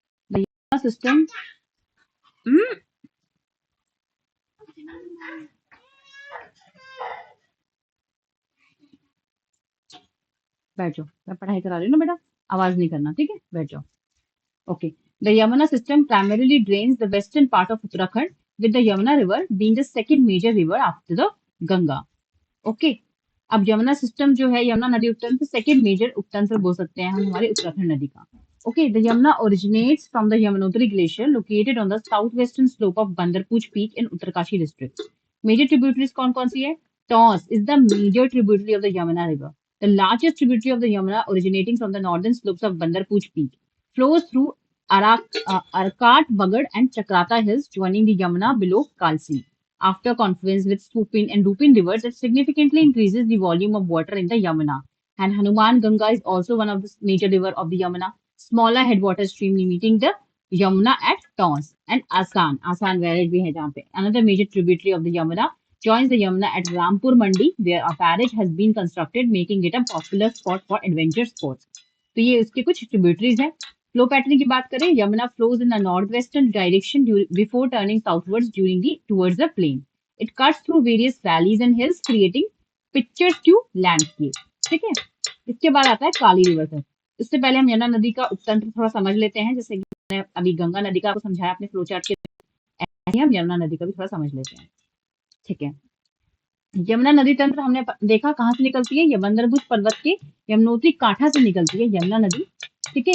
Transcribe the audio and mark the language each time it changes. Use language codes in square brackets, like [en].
[hi] Yamuna system, बैठ जाओ, मैं पढ़ाई करा रही हूँ ना बेटा, आवाज नहीं करना, ठीक है, बैठ जाओ। [en] Okay, the Yamuna system primarily drains the western part of Uttarakhand, with the Yamuna river being the second major river after the Ganga. [hi] Okay, अब यमुना सिस्टम जो है, यमुना नदी उपतंत्र [en] second major [hi] उपतंत्र बोल सकते हैं हम हमारे उत्तराखंड नदी का। [en] Okay, the Yamuna originates from the Yamunotri Glacier located on the southwestern slope of Bandarpuj Peak in Uttarkashi district. Major tributaries [hi] कौन सी है? [en] Tons is the major tributary of the Yamuna River. The largest tributary of the Yamuna originating from the northern slopes of Bandarpuj Peak flows through Arkat, Bagad and Chakrata hills joining the Yamuna below Kalsi. After confluence with Supin and Rupin rivers, it significantly increases the volume of water in the Yamuna. And Hanuman Ganga is also one of the major river of the Yamuna. Smaller headwater stream meeting the Yamuna at Tons and Asan barrage [hi] भी है जहाँ पे. [en] Another major tributary of the Yamuna joins the Yamuna at Rampur Mandi where a barrage has been constructed making it a popular spot for adventure sports. [hi] तो ये उसके कुछ tributaries हैं. [en] Flow pattern [hi] की बात करें, [en] Yamuna flows in the northwestern direction before turning southwards towards the plain. It cuts through various valleys and hills creating picturesque landscape. [hi] ठीक है. इसके बाद आता है काली रिवर तक. इससे पहले हम यमुना नदी का उपतंत्र थोड़ा समझ लेते हैं, जैसे कि मैंने अभी गंगा नदी का आपको समझाया अपने फ्लो चार्ट के, ऐसे ही हम यमुना नदी का भी थोड़ा समझ लेते हैं. ठीक है. यमुना नदी तंत्र हमने देखा कहाँ से निकलती है, यमंदरभुज पर्वत के यमुनोत्री कांठा से निकलती है यमुना नदी. ठीक है.